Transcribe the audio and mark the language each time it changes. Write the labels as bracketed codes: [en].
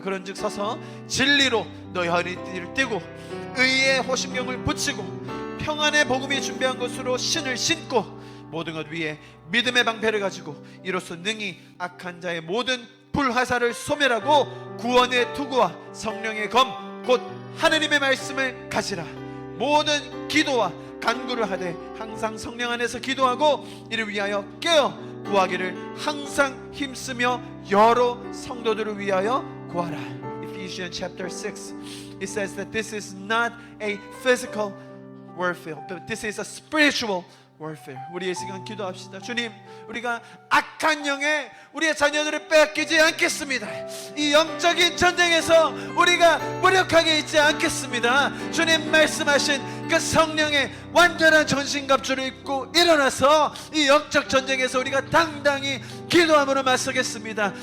[ko] 그런즉 서서 진리로 너희 허리띠를 띠고 의의 호심경을 붙이고 평안의 복음이 준비한 것으로 신을 신고 모든 것 위에 믿음의 방패를 가지고 이로써 능히 악한 자의 모든 불화살을 소멸하고 구원의 투구와 성령의 검 곧 하느님의 말씀을 가지라. 모든 기도와 간구를 하되 항상 성령 안에서 기도하고 이를 위하여 깨어 구하기를 항상 힘쓰며 여러 성도들을 위하여 구하라. [en] Ephesians chapter 6 it says that this is not a physical warfare but this is a spiritual warfare. [ko] 우리 이 시간 기도합시다. 주님, 우리가 악한 영에 우리의 자녀들을 빼앗기지 않겠습니다. 이 영적인 전쟁에서 우리가 무력하게 있지 않겠습니다. 주님 말씀하신 그 성령의 완전한 전신갑주를 입고 일어나서 이 영적 전쟁에서 우리가 당당히 기도함으로 맞서겠습니다.